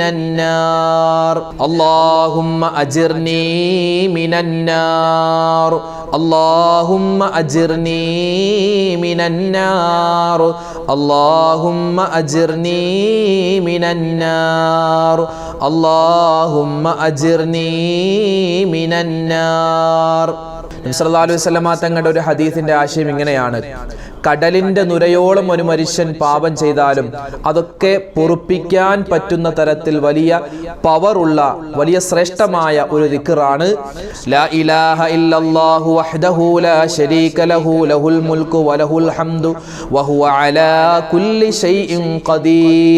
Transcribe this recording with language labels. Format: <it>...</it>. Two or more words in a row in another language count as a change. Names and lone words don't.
<ar>النار اللهم أجرني من النار اللهم أجرني من النار اللهم أجرني من النار اللهم أجرني من النار</ar> <ml>നബി</ml> <ar>صلى الله عليه وسلم</ar> <ml>തങ്ങളുടെ ഒരു ഹദീസിന്റെ ആശയം ഇങ്ങനെയാണ്: കടലിന്റെ നുരയോളം ഒരു മനുഷ്യൻ പാപം ചെയ്താലും അതൊക്കെ പൊറുപ്പിക്കാൻ പറ്റുന്ന തരത്തിൽ വലിയ പവറുള്ള വലിയ ശ്രേഷ്ഠമായ ഒരു ദിക്റാണ്</ml> <ar>لا إله إلا الله وحده لا شريك له له الملك وله الحمد وهو على كل شيء قدير.</ar>